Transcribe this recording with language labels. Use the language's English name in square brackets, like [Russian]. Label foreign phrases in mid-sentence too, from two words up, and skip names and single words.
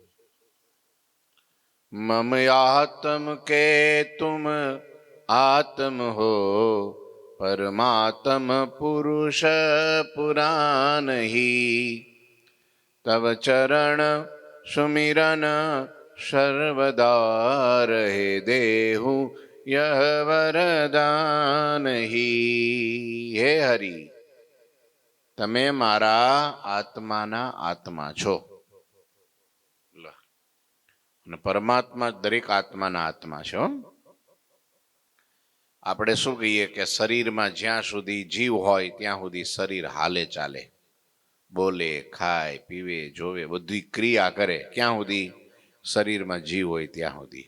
[Hindi] मम यातम के तुम आत्म हो परमात्म पुरुष पुराण ही तव चरण सुमिरन सर्वदा रहे देहु यह वरदान ही। [Gujarati] હે હરિ તમે મારા આત્માના આત્મા છો અને પરમાત્મા દરેક આત્માના આત્મા છે। આપણે શું કહીએ કે શરીરમાં જ્યાં સુધી જીવ હોય ત્યાં સુધી શરીર હાલે ચાલે, બોલે ખાય પીવે જોવે બધી ક્રિયા કરે, ક્યાં સુધી શરીરમાં જીવ હોય ત્યાં સુધી।